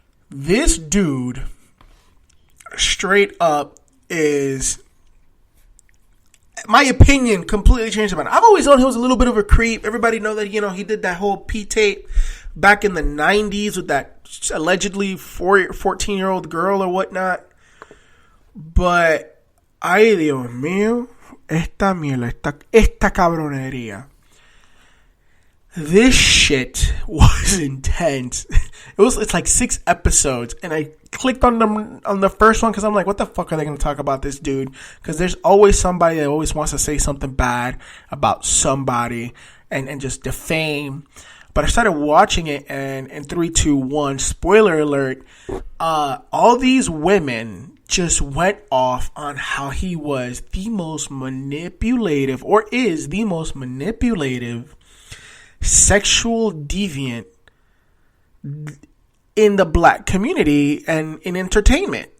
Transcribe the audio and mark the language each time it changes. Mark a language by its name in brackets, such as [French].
[English] This dude, straight up, is, my opinion, completely changed about it. I've always known he was a little bit of a creep. Everybody know that, he did that whole P tape back in the 90s with that allegedly 14-year-old girl or whatnot. But, [Spanish] ay Dios mío, esta mierda, esta cabronería. [English] This shit was intense. It's like 6 episodes, and I clicked on the first one because I'm like, what the fuck are they going to talk about this dude? Because there's always somebody that always wants to say something bad about somebody and just defame. But I started watching it, and in 3, 2, 1, spoiler alert, all these women just went off on how he was the most manipulative, or is the most manipulative sexual deviant in the black community and in entertainment.